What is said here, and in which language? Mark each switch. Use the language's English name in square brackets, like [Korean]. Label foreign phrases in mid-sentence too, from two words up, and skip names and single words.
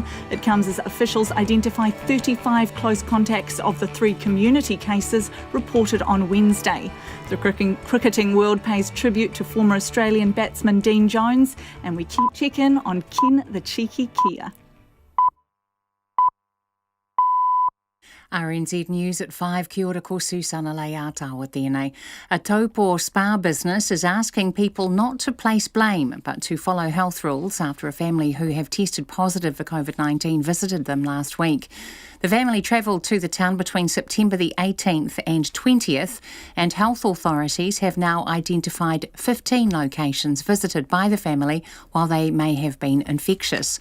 [English] It comes as officials identify 35 close contacts of the 3 community cases reported on Wednesday. The cricketing world pays tribute to former Australian batsman Dean Jones, and we check in on Ken the Cheeky Kia. RNZ News at 5, [Māori] kia ora ko Susana Leatawa tēnei. [English] A taupo spa business is asking people not to place blame, but to follow health rules after a family who have tested positive for COVID-19 visited them last week. The family travelled to the town between September the 18th and 20th, and health authorities have now identified 15 locations visited by the family while they may have been infectious.